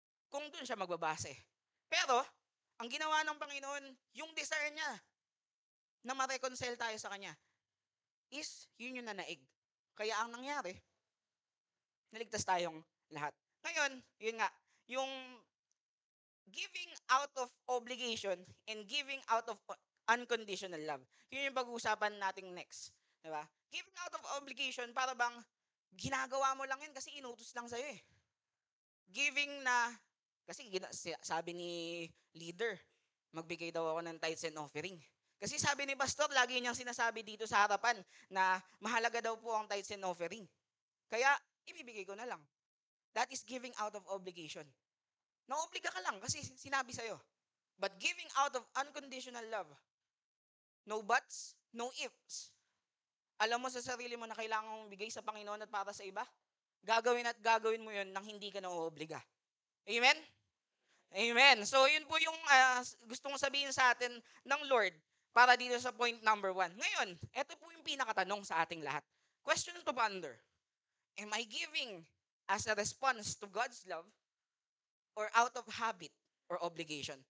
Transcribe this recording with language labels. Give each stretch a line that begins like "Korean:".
Filipino: Kung dun siya magbabase. Pero, ang ginawa ng Panginoon, yung desire niya na ma-reconcile tayo sa Kanya is yun yung nanaig. Kaya ang nangyari, naligtas tayong lahat. Ngayon, yun nga, yung
English: giving out of obligation and giving out of unconditional love.
Filipino: Yun yung pag-uusapan natin next. Diba?
English: Giving out of obligation,
Filipino: para bang ginagawa mo lang yun kasi inutos lang sa'yo eh. Giving na, kasi sabi ni leader, magbigay daw ako ng tithes and offering. Kasi sabi ni pastor, lagi niyang sinasabi dito sa harapan na mahalaga daw po ang tithes and offering. Kaya, ibibigay ko na lang.
English: That is giving out of obligation.
Filipino: Naobliga ka lang kasi sinabi sa'yo.
English: But giving out of unconditional love, no buts, no ifs.
Filipino: Alam mo sa sarili mo na kailangan mong bigay sa Panginoon at para sa iba? Gagawin mo yun nang hindi ka naoobliga. Amen? Amen. So, yun po yung gustong sabihin sa atin ng Lord para dito sa point number 1. Ngayon, ito po yung pinakatanong sa ating lahat.
English: Question to ponder. Am I giving as a response to God's love or out of habit or obligation?